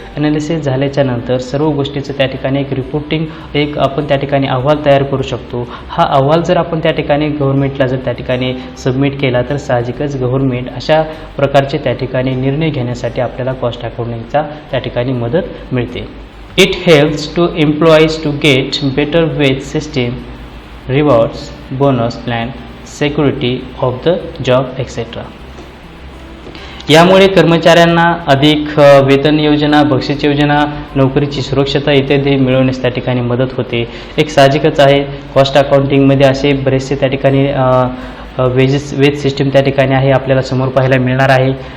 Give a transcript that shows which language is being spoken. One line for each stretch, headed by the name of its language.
Marathi: Analysis झाल्याच्या नंतर सर्व गोष्टीचं त्या ठिकाणी एक रिपोर्टिंग आपण त्या ठिकाणी अहवाल तयार करू शकतो. हा अहवाल जर आपण त्या ठिकाणी गव्हर्नमेंटला जर त्या ठिकाणी सबमिट केला तर साहजिकच गव्हर्नमेंट अशा प्रकारचे त्या ठिकाणी निर्णय घेण्यासाठी आपल्याला कॉस्ट अकाउंटिंगचा त्या ठिकाणी मदत मिळते.
English: It helps to employees to get better wage system, rewards, bonus plan, security of the job etcetera.
Marathi: यामुळे कर्मचाऱ्यांना अधिक वेतन योजना, बक्षीस योजना, नोकरीची सुरक्षता इत्यादी मिळवण्यास त्या ठिकाणी मदत होते. एक साहजिकच आहे, कॉस्ट अकाउंटिंगमध्ये असे बरेचसे त्या ठिकाणी वेज सिस्टीम त्या ठिकाणी आहे, आपल्याला समोर पाहायला मिळणार आहे.